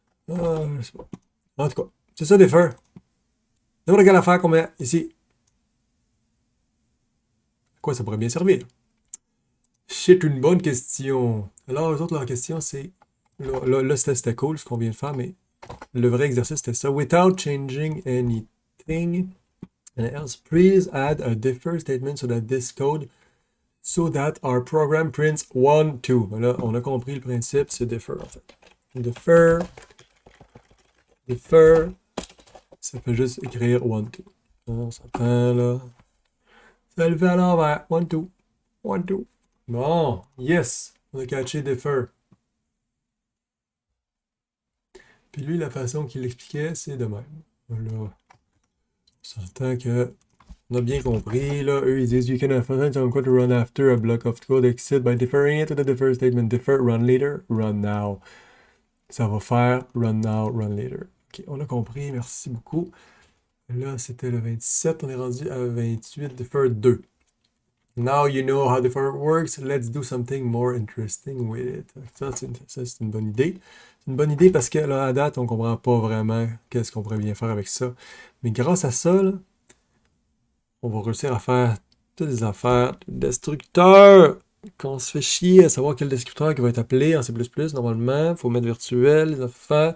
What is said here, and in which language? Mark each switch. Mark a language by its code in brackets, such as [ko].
[fr] Ah, je sais pas. En tout cas, c'est ça defer. N'importe quelle affaire qu'on met ici. À quoi ça pourrait bien servir? C'est une bonne question. Alors, eux autres, leur question, c'est... Là, c'était cool ce qu'on vient de faire, mais le vrai exercice, c'était ça. [en] Without changing anything else, please add a defer statement so that this code, so that our program prints 1, 2. [fr] Là, on a compris le principe, c'est defer, en fait. Defer, defer, ça peut juste écrire 1, 2. On s'entend, là. Ça le fait à l'envers. 1, 2. 1, 2. Bon, yes, on a catché defer. Puis lui, la façon qu'il l'expliquait, c'est de même. Là, on s'entend que on a bien compris. Là, eux, ils disent [en] You can find some code to run after a block of code exit by deferring it to the defer statement. Defer, run later, run now. [fr] Ça va faire [en] run now, run later. [fr] OK, on a compris. Merci beaucoup. Là, c'était le 27. On est rendu à 28. Defer 2. [en] Now you know how defer works, let's do something more interesting with it. [fr] Ça, c'est une bonne idée. C'est une bonne idée parce que là, à date, on comprend pas vraiment qu'est-ce qu'on pourrait bien faire avec ça. Mais grâce à ça, là, on va réussir à faire toutes les affaires de destructeur. Quand on se fait chier à savoir quel destructeur qui va être appelé en C++, normalement, il faut mettre virtuel, les affaires.